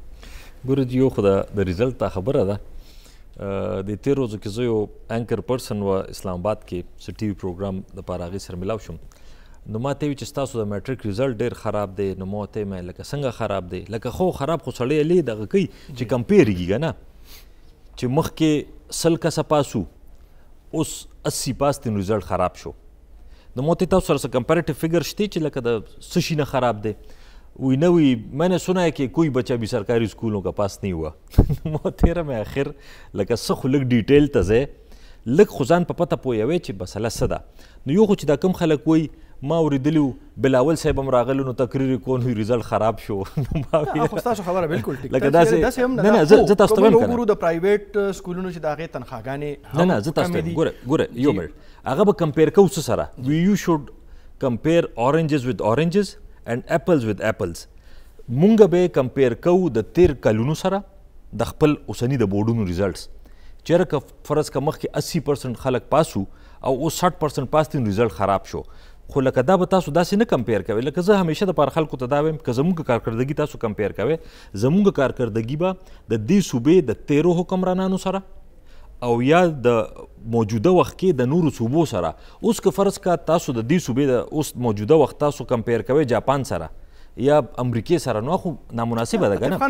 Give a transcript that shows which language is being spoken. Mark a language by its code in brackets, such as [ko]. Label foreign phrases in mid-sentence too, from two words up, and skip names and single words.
[ps] ګوره جي یو خو د رزلټ تا خبره ده د تېرو ورځو کې زه یو انکر پرسن و اسلام آباد کې څه ټي وي پروګرام دپاره هغې سره ملاو شوم نو ما ته وي چې ستاسو د میټرک رزلټ ډېر خراب دی نو ما ورته ویم لکه څنګه خراب دی لکه خو خراب خو سړی هلې دغه کوي چې کمپیر کېږي که نه چې مخکې 100 کسه پاسو اوس 80 پاس دي نو رزلټ خراب شو نو ما ورته تاسو سره څه کمپیریټیو فګر شته چې لکه د څه شي نه خراب دی وی نه وی [ur] میں نے سنا ہے کہ کوئی بچہ بھی سرکاری اسکولوں کا پاس نہیں ہوا [ps] ما تیره مې آخر لکه څه خو لږ ډیټیل ته ځای لږ خو ځان په پته پوهوی چې مسله څه ده نو یو خو چې دا کوم خلک وایي ما اورېدلي وو بلاول صاحب هم راغلی نو تقریر یې کوو نو رزلټ خراب شو خو ستاسو خبره بالکل ټیک لکه داسې نه نه زه تاسو ته وایم که وګورو د پرایویټ سکولونو چې د هغې تنخواګانې نه نه زه تاسو ته ګوره یو منټ هغه به کمپیر کوو څه سره وی [en] you should compare oranges with oranges and apples with apples [ps] مونږ به کمپیر کوو د تیر کلونو سره د خپل اوسني د بورډونو ریزلټس چېرې که فرض که مخکې 80% خلک پاسو او اوس 60% پاس دي نو رزلټ خراب شو خو لکه دا به تاسو داسې نه کمپیر کوئ لکه زه همیشه دپاره خلکو ته دا وایم که زموږ کارکردګي تاسو کمپیر کوئ زموږ کارکردګي به د دې صوبې د 13 حکمرانانو سره او یا د موجوده وخت کې د نورو صوبو سره اوس که فرض کا تاسو د دې صوبې د اوس موجوده وخت تاسو کمپیر کوئ جاپان سره یا امریکې سره نو خو نامناسبه ده که نه